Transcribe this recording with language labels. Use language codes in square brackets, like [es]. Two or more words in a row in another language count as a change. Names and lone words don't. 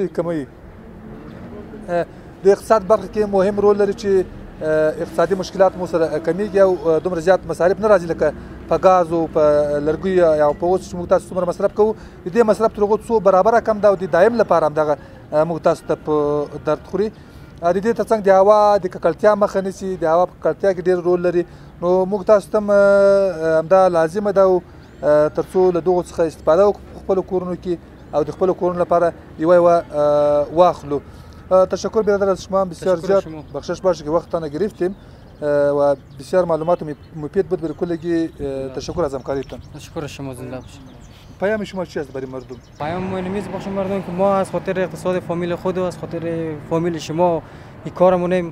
[ps] د اقتصاد برخه کې مهم رول لري چې اقتصادي مشکلات مو سره کمیږي او دومره زیات مصارف نه راځي لکه په غاز او په لرګیو یا په اوس چې موږ تاسو څومره مصرف کوو د دې مصرف تر هغو څو برابره کم ده او د دایم لپاره همدغه موږ تاسو ته په درد خوري. د دې ترڅنګ د هوا د ککړتیا مخه نیسي، د هوا په ککړتیا کې ډېر رول لري. نو موږ تاسو ته همدا لازمه ده تر څو له دغو څخه استفاده وکړو په خپلو کورونو کې او د خپلو کورونو لپاره یوه واخلو. [fa] تشکر برادر از شما بسیار زیاد، بخشش باشه که وقتتان گرفتیم و بسیار معلومات مفید بود برای کلگی. تشکر از همکاریتان. تشکر شما، زنده باشید. پیام شما چی است برای مردم؟ پیام مهمیز باشه مردم که ما از خاطر اقتصاد فامیل خود و از خاطر فامیل شما این کارمونیم.